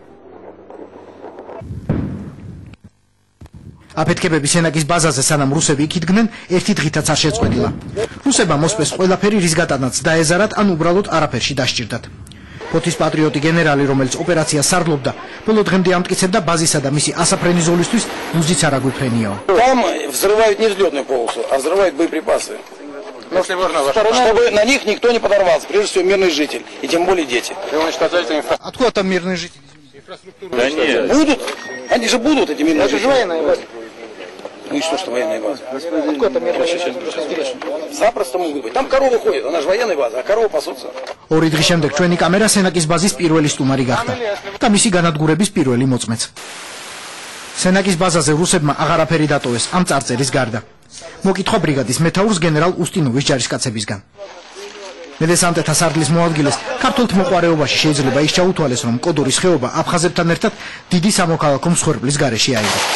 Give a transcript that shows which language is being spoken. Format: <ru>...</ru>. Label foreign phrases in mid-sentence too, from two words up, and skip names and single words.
<ka>აფეთქებები სენაკის ბაზაზე სანამ რუსები იქ იდგნენ, ერთი დღითაც არ შეწყვეტილა. რუსებმა მოსპეს ყველაფერი, რის გატანაც დაეზარათ, ან უბრალოდ არაფერში დასჭირდათ. ფოთის პატრიოტი გენერალი, რომელიც ოპერაციას сардлობდა, ბოლო დღემდე ამტკიცებდა ბაზისა და მისი ასაფრენი ზოლისთვის ლუზიც არ აგვიფრენიაო.</ka> <ru>Там взрывают не взлетную полосу, а взрывают боеприпасы. Чтобы на них никто не подорвался, прежде всего мирный житель, и тем более дети. Откуда там мирные жители? Да нет. Будут, они же будут, эти мирные жители. Это же военная база. Ну и что военная база? Откуда там мирные жители? Запросто могут быть. Там коровы ходят, она же военная база, а коровы пасутся.</ru> <ka>ორი დღის შემდეგ ჩვენი კამერა სენაკის ბაზის პირველი სტუმარი გახდა და მისი განადგურების პირველი მოწმეც. სენაკის ბაზაზე რუსებმა აღარაფერი დატოვეს ამ წარწერის გარდა. მოკითხვა ბრიგადის მეთაურს გენერალ უსტინოვის ჯარისკაცებისგან. მედესანტეთა სარდლის მოადგილეს ქართულთ მოყვარეობაში შეიძლება ის ჩაუთვალეს, რომ კოდორის ხეობა აფხაზებთან ერთად დიდი სამოქალაქო მსხვერპლის გარეშე აიღო.</ka>